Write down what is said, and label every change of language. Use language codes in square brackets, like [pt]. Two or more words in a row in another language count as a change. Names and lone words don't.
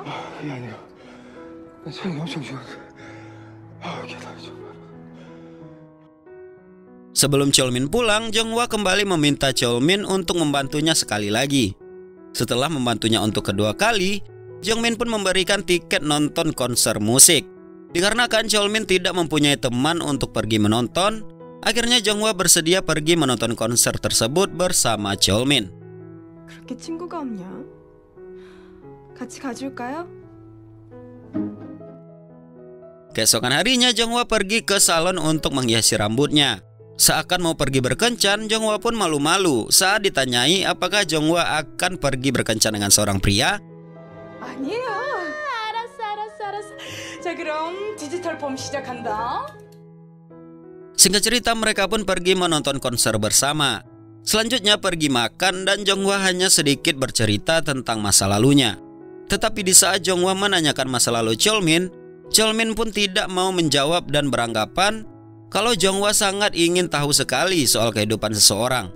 [id] Sebelum Cheolmin pulang, Jonghwa kembali meminta Cheolmin untuk membantunya sekali lagi. Setelah membantunya untuk kedua kali, Cheolmin pun memberikan tiket nonton konser musik. Dikarenakan Cheolmin tidak mempunyai teman untuk pergi menonton, akhirnya Jonghwa bersedia pergi menonton konser tersebut bersama Cheolmin. [ko] 그렇게 친구가 없냐? 같이 가줄까요? [id] Keesokan harinya Jonghwa pergi ke salon untuk menghiasi rambutnya. Seakan mau pergi berkencan, Jonghwa pun malu-malu saat ditanyai apakah Jonghwa akan pergi berkencan dengan seorang pria. [ko] 아니에요. 알았어. 자, 그럼 디지털 봄 시작한다. [id] Singkat cerita, mereka pun pergi menonton konser bersama. Selanjutnya pergi makan dan Jonghwa hanya sedikit bercerita tentang masa lalunya. Tetapi di saat Jonghwa menanyakan masa lalu Cheolmin pun tidak mau menjawab dan beranggapan kalau Jonghwa sangat ingin tahu sekali soal kehidupan seseorang.